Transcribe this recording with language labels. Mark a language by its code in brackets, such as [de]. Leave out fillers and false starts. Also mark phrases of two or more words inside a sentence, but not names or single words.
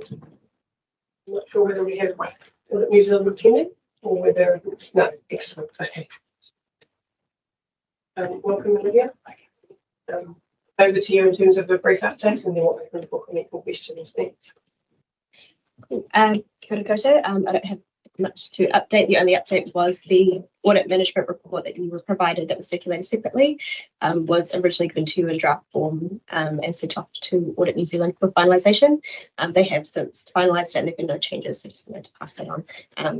[en] I'm not sure whether we have Audit New Zealand attending or whether it's not. Excellent. Okay. Welcome, Olivia. Over to you in terms of a brief update, and then we'll open for comment and questions. Thanks. Cool. [mi] Kia ora koutou. [en] I don't have much to update. The only update was the audit management report that you were provided that was circulated separately, was originally given to you in draft form and sent off to Audit New Zealand for finalisation. They have since finalised it and there have been no changes, so just wanted to pass that on.